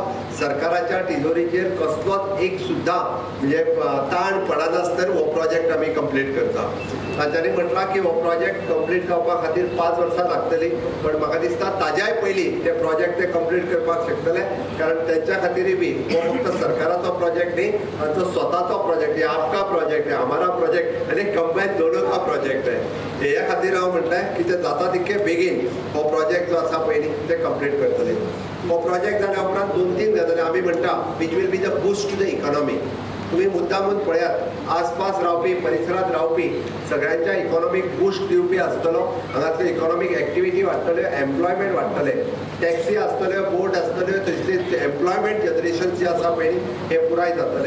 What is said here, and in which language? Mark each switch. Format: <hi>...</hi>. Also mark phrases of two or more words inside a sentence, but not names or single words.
<kok>सरकाराच्या तिजोरीचेर कसलोच एक सुद्दां म्हणजे ताण पडनासतना हो प्रोजेक्ट आमी कंप्लीट करता. तांच्यांनी म्हटलां की हो प्रोजेक्ट कंप्लीट जावपा खातीर 5 वर्सां लागतली, पण म्हाका दिसता ताज्याय पयलीं ते प्रोजेक्ट ते कंप्लीट करपाक शकतले, कारण तेंच्या खातीरय बी हो फक्त सरकाराचो प्रोजेक्ट न्ही, तांचो स्वताचो प्रोजेक्ट आहे, आपका प्रोजेक्ट आहे, हमारा प्रोजेक्ट आनी कंबायन</kok> <hi>दोनों का</hi> <kok>प्रोजेक्ट आहे. ह्या खातीर हांव म्हटलें की ते जाता तितके बेगीन हो प्रोजेक्ट जो आसा पयलीं ते कंप्लीट करतले. हो प्रोजेक्ट जाल्या उपरांत 2-3 गजाली आमी म्हणटा</kok> <en>which will be the boost to the economy.</en> <kok>तुम्ही मुद्दामून पळयात आसपास रावपी परिसरात रावपी सगळ्यांच्या</kok> <en>economic boost</en> <kok>दिवपी आसतलो, हांगासल्यो</kok> <en>economic activity</en> <kok>वाडटल्यो, एम्प्लॉयमेंट वाडटले, टॅक्सी आसतल्यो, बोट आसतल्यो, तशेंच</kok> <en>employment generation</en> <kok>जे आसा पळय हे पुराय जातले.</kok>